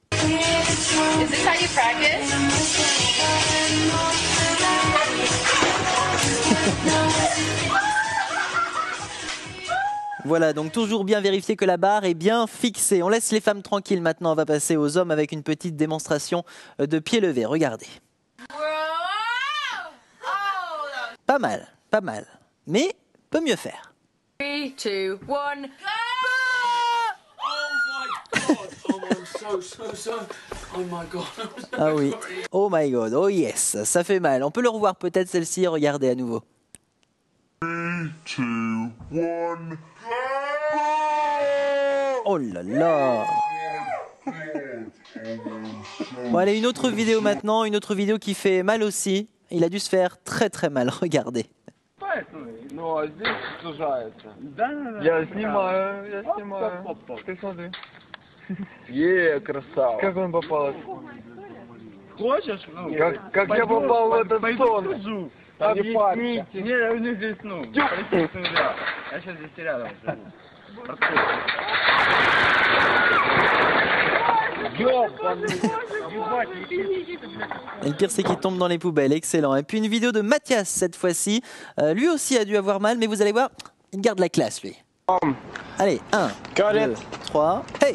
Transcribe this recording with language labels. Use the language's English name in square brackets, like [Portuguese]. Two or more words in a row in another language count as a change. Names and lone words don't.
[French] Voilà, donc toujours bien vérifier que la barre est bien fixée. On laisse les femmes tranquilles maintenant. On va passer aux hommes avec une petite démonstration de pied levé. Regardez. Pas mal, pas mal. Mais peut mieux faire. 3, 2, 1, go! [English] Oh my god. [French] Ah oui. [English] Oh my god. Oh yes. [French] Ça fait mal. On peut le revoir peut-être celle-ci. Regardez à nouveau. 3, 2, 1. Oh là là. Bon allez, une autre vidéo maintenant. Une autre vidéo qui fait mal aussi. Il a dû se faire très très mal. Regardez. [Russian] Ну, а здесь сужается. Да. Я снимаю. Ты смотри. Красава. Как он попал? Хочешь? Как я попал в этот сон? Объясните. Не, у них здесь, я сейчас здесь рядом живу. [French] Et le pire, c'est qu'il tombe dans les poubelles. Excellent. Et puis une vidéo de Mathias cette fois-ci. Lui aussi a dû avoir mal, mais vous allez voir, il garde la classe, lui. Allez, 1, 2, 3, hey.